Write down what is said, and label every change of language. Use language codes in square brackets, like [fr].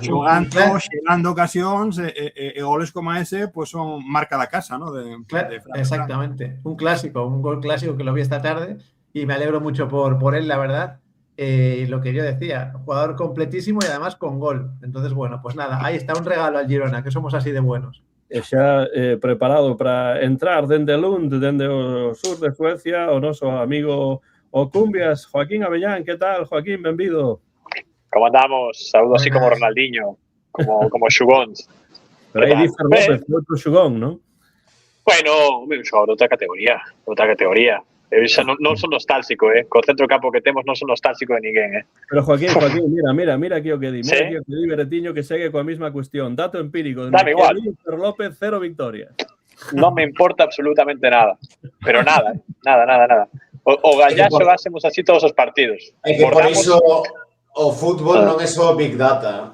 [gl] Xogando ocasións e goles como ese, pues son marca da casa, ¿no? Exactamente. [es] Un clásico, un gol clásico que lo vi esta tarde y me alegro mucho por él, la verdad. Lo que yo decía, jugador completísimo y además con gol. Entonces, bueno, pues nada, ahí está un regalo al Girona, que somos así de buenos. [gl] Xa preparado para entrar dende Lund, dende o sur de Suecia, o noso amigo o Cumbias, Joaquín Avellán. ¿Qué tal, Joaquín? Benvido. ¿Cómo andamos? [es] Saludo así como Ronaldinho, como Xugón. [gl] Pero aí dice López, outro Xugón, non? Bueno, un xogador de outra categoría. Eu xa non son nostálxico, co centro campo que temos non son nostálxico de ninguén, Pero Joaquín, mira aquí o que di. Mira aquí o que di Beretiño, que segue coa mesma cuestión. Dato empírico. Dame igual. [es] Víctor López, 0 victorias. [gl] Non me importa absolutamente nada. Pero nada. O Gallá xogásemos así todos os partidos. É que por iso o fútbol non é só Big Data.